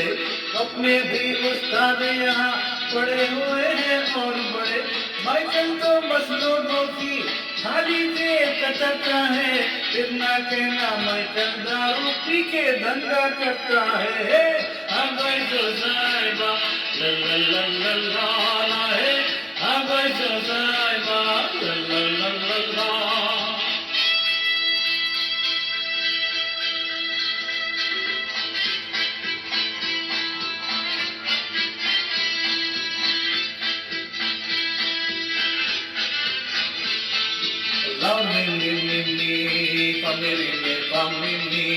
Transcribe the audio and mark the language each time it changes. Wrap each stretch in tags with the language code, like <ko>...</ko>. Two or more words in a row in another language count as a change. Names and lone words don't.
<hi>अपने भी उस्ताद यहाँ पड़े हुए हैं और बड़े। माइकल तो बस लोगों की खाली जेब कतरता है, फिर ना कहना माइकल दारू पी के दंगा करता है। हाँ भाई जो साहिबा ला ला ला ला ला ला है, हाँ भाई जो साहिबा ला ला ला ला ला।</hi> <en>Love me, me, me, me, family, me, family.</en>